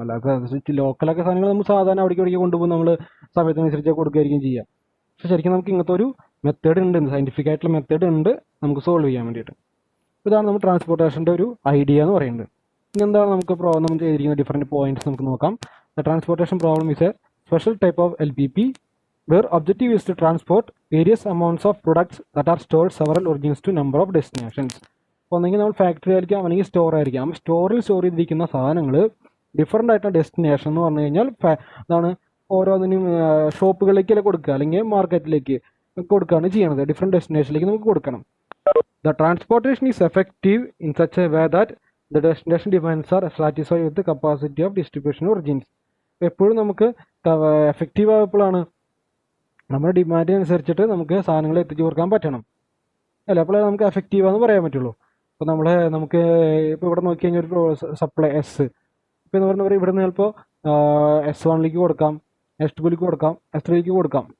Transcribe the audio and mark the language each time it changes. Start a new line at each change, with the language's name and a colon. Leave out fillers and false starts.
Malayalam: അല്ലാതെ ലോക്കലൊക്കെ സാധനങ്ങൾ നമ്മൾ സാധാരണ അവിടേക്ക് കൊണ്ടുപോകും, നമ്മൾ സമയത്തിനനുസരിച്ച് കൊടുക്കുകയായിരിക്കും ചെയ്യുക. പക്ഷെ ശരിക്കും നമുക്ക് ഇങ്ങനത്തെ ഒരു മെത്തേഡ് ഉണ്ട്, സയൻറ്റിഫിക് ആയിട്ടുള്ള മെത്തേഡ് ഉണ്ട് നമുക്ക് സോൾവ് ചെയ്യാൻ വേണ്ടിയിട്ട്. ഇതാണ് നമ്മൾ ട്രാൻസ്പോർട്ടേഷൻ്റെ ഒരു ഐഡിയ എന്ന് പറയുന്നത്. ഇനി എന്താണ് നമുക്ക് പ്രോബ്ലം ചെയ്തിരിക്കുന്ന ഡിഫറെൻറ്റ് പോയിന്റ്സ് നമുക്ക് നോക്കാം.
English: The transportation problem is a special type of LPP where objective is to transport various amounts of products that are stored several origins to number of destinations.
Malayalam: അപ്പോൾ ഒന്നെങ്കിൽ നമ്മൾ ഫാക്ടറി ആയിരിക്കാം, അല്ലെങ്കിൽ store ആയിരിക്കാം. സ്റ്റോറിൽ store ചെയ്തിരിക്കുന്ന സാധനങ്ങൾ ഡിഫറെൻ്റ് ആയിട്ടുള്ള ഡെസ്റ്റിനേഷൻ എന്ന് പറഞ്ഞു കഴിഞ്ഞാൽ അതാണ് ഓരോന്നിനും ഷോപ്പുകളിലേക്കല്ലേ കൊടുക്കുക, അല്ലെങ്കിൽ മാർക്കറ്റിലേക്ക് കൊടുക്കുകയാണ് ചെയ്യണത്. ഡിഫറെൻറ്റ് ഡെസ്റ്റിനേഷനിലേക്ക് നമുക്ക് കൊടുക്കണം.
English: The transportation is effective in such a way that the destination demands are satisfied with the capacity of distribution origins.
Malayalam: എപ്പോഴും നമുക്ക് എഫക്റ്റീവ് ആയപ്പോഴാണ് നമ്മുടെ ഡിമാൻഡിനനുസരിച്ചിട്ട് നമുക്ക് സാധനങ്ങൾ എത്തിച്ചു കൊടുക്കാൻ പറ്റണം അല്ല, അപ്പോഴേ നമുക്ക് എഫക്റ്റീവാന്ന് പറയാൻ പറ്റുള്ളൂ. അപ്പോൾ നമുക്ക് ഇപ്പോൾ ഇവിടെ നോക്കി കഴിഞ്ഞാൽ ഒരു സപ്ലൈ ഇപ്പോൾ എന്ന് പറഞ്ഞാൽ ഇവിടെ നിന്ന് ചിലപ്പോൾ S1ലേക്ക് കൊടുക്കാം, S2ലേക്ക് കൊടുക്കാം, S3ലേക്ക് കൊടുക്കാം.